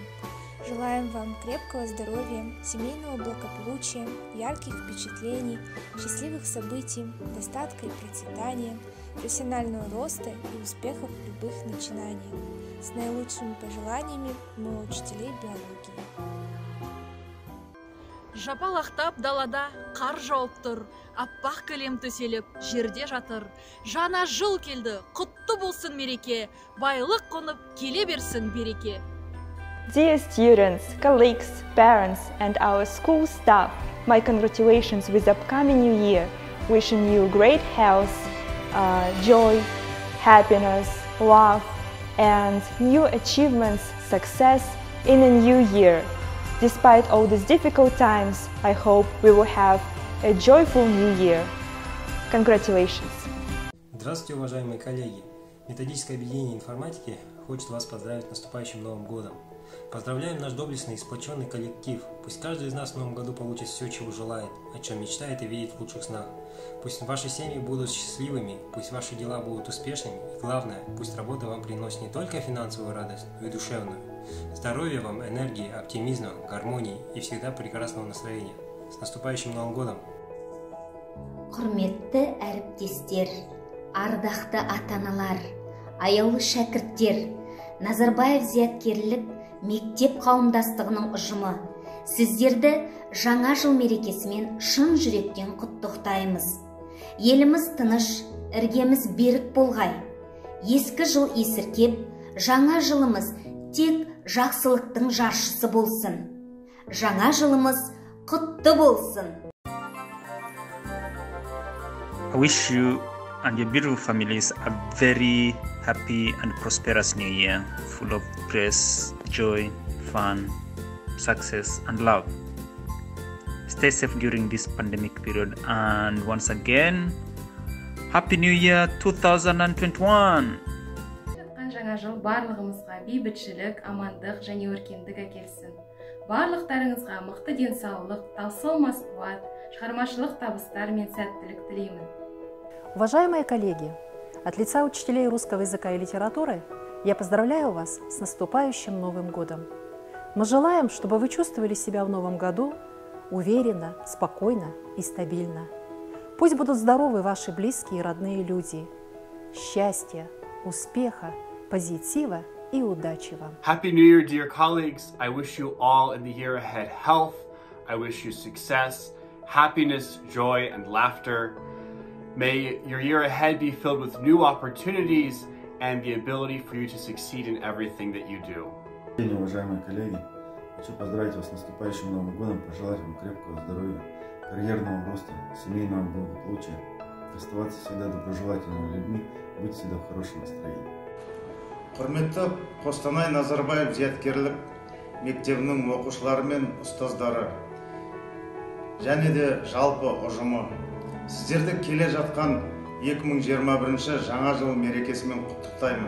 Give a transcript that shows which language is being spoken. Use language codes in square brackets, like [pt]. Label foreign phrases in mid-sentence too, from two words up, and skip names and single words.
[ru] Желаем вам крепкого здоровья, семейного благополучия, ярких впечатлений, счастливых событий, достатка и процветания, профессионального роста и успехов в любых начинаниях. С наилучшими пожеланиями мы учителей биологии. [kk] Жапалақтап далада қар жауып тұр, аппақ кілем төселіп, жерде жатыр. Жаңа жыл келді, құтты болсын мереке, байлық қонып келе берсін береке. [en] Dear students, colleagues, parents, and our school staff, my congratulations with the upcoming new year. Wishing you great health, joy, happiness, love, and new achievements, success in a new year. Despite all these difficult times, I hope we will have a joyful new year. Congratulations! [ru] Здравствуйте, уважаемые коллеги! Методическое объединение информатики хочет вас поздравить с наступающим Новым годом. Поздравляем наш доблестный и сплоченный коллектив. Пусть каждый из нас в Новом году получит все, чего желает, о чем мечтает и видит в лучших снах. Пусть ваши семьи будут счастливыми, пусть ваши дела будут успешными, и главное, пусть работа вам приносит не только финансовую радость, но и душевную. Здоровья вам, энергии, оптимизма, гармонии и всегда прекрасного настроения. С наступающим Новым годом! [kk] Құрметті әріптестер, ардақты ата-аналар, аяулы шәкірттер, Назарбаев зияткерлік мектеп қауымдастығының ұжымы, сіздерді жаңа жыл мерекесімен шын жүректен құттықтаймыз. Еліміз тыныш, іргеміз берік болғай. Ескі жыл есіркеп, жаңа жылымыз тек жақсылықтың жаршысы болсын. Жаңа жылымыз құтты болсын. [en] I wish you and your beautiful families a very happy and prosperous new year, full of grace, joy, fun, success and love. Stay safe during this pandemic period, and once again, Happy New Year 2021! [kk] Жаңа жыл барлығымызға бейбітшілік, амандық және өркендік әкелсін. Барлықтарыңызға мықты денсаулық, таусылмас қуат, шығармашылық табыстар мен сәттілік тілеймін. [ru] Уважаемые коллеги, от лица учителей русского языка и литературы я поздравляю вас с наступающим Новым годом. Мы желаем, чтобы вы чувствовали себя в Новом году уверенно, спокойно и стабильно. Пусть будут здоровы ваши близкие и родные люди. Счастья, успеха, позитива и удачи вам. [en] Happy New Year, dear colleagues. I wish you all in the year ahead health. I wish you success, happiness, joy, and laughter. May your year ahead be filled with new opportunities and the ability for you to succeed in everything that you do. [ru] Уважаемые коллеги, хочу поздравить вас с наступающим Новым годом, пожелать вам крепкого здоровья, карьерного роста, семейного благополучия, оставаться всегда доброжелательными людьми, быть всегда в хорошем настроении. [kk] Құрметті Қостанай Назарбаев зияткерлік мектебінің оқушылары мен ұстаздары және де жалпы ұжымы, сіздерді келе жатқан 2021 жаңа жыл мерекесімен құттықтаймын.